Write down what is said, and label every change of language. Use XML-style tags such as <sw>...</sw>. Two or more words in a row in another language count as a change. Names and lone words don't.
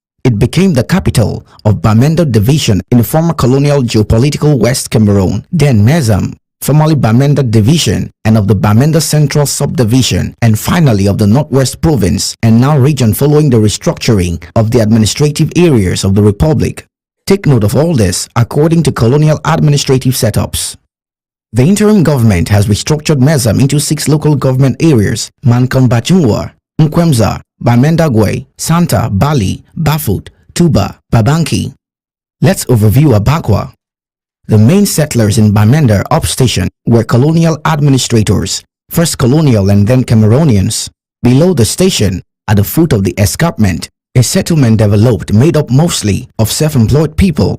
<en>it became the capital of Bamenda Division in the former colonial geopolitical West Cameroon, then Mezam, formerly Bamenda Division, and of the Bamenda Central Subdivision, and finally of the Northwest Province and now region following the restructuring of the administrative areas of the Republic. Take note of all this according to colonial administrative setups. The interim government has restructured Mezam into 6 local government areas: Mankon Bachungwa, Nkwemza, Bamendagwe, Santa, Bali, Bafut, Tuba, Babanki. Let's overview Abakwa. The main settlers in Bamenda Upstation were colonial administrators, first colonial and then Cameroonians. Below the station, at the foot of the escarpment, a settlement developed made up mostly of self-employed people.</en>